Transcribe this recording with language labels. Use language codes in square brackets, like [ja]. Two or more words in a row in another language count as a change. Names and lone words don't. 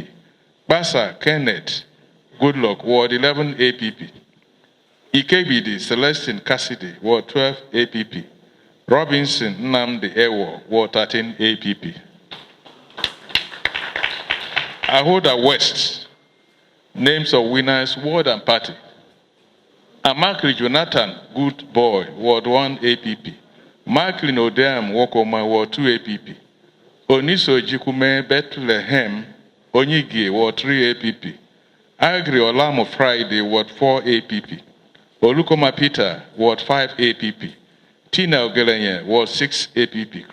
[en] Basa Kenneth Goodluck, Ward 11 APP. Ikebidi Celestine Cassidy, Ward 12 APP. Robinson Nnamdi Ewo, Ward 13 APP. Ahoda West, names of winners, ward and party. Amakri Jonathan Good Boy, Ward 1 APP. Marklin Odeam Wokoma, Ward 2 APP. Oniso Jikume Bethlehem Onyigi, Ward 3 APP. Agri Olamo Friday, Ward 4 APP. Olukoma Peter, Ward 5 APP. Tina Ogelenye, Ward 6 APP.